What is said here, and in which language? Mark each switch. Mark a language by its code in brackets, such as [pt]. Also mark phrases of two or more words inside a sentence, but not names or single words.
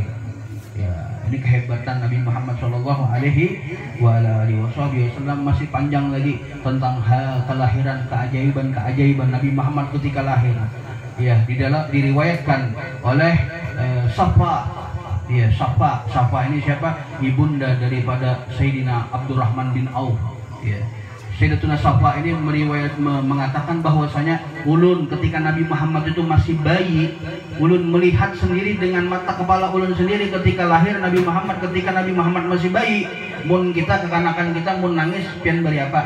[id] Ya, ini kehebatan Nabi Muhammad [ar] صلى الله عليه وسلم. [id] Masih panjang lagi tentang hal kelahiran, keajaiban Nabi Muhammad ketika lahir. Ya, diriwayatkan oleh Safa. Ya, Safa ini siapa? Ibunda daripada Sayyidina Abdurrahman bin Auf. Ya. Sayyidatuna Safa ini mengatakan bahwasanya ulun ketika Nabi Muhammad itu masih bayi, ulun melihat sendiri dengan mata kepala ulun sendiri ketika lahir Nabi Muhammad. [bjn] Ketika Nabi Muhammad masih bayi, mun kita kekanakan kita mun nangis pian beri apa?